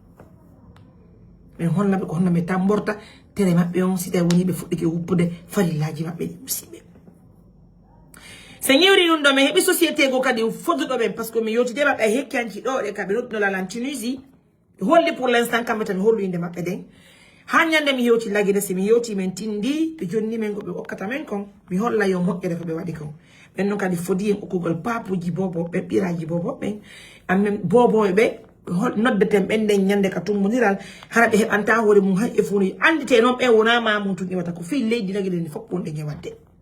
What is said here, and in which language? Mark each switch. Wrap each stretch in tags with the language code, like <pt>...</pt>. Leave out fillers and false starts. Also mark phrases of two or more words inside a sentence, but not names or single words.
<ff>mais honna be ko honna me tamborta tere mabbe on sita woni be fuddike wuppude farillaji mabbe di musibe señori non do me hebi société go kadi foddo be</ff> <fr>parce que</fr> <ff>me yoti de mabbe hekkanci do de kabe no la Tunisie holli</ff> <fr>pour l'instant</fr> <ff>kambe tan hollu inde mabbe den hanyande mi yoti lagide se mi yoti men tindi be jonni men go be okkata men kon mi holla yo mokkere ko be wadi kon ben non kadi fodi en okugol papuji bobo be biraji bobo ben amem bobo be noddeten bende nyande ka tummodiral harabe hebanta hore mum hay e funi andite non be wona ma mum to nyewata ko fi leydi lagide ni fop wonde nyewade</ff>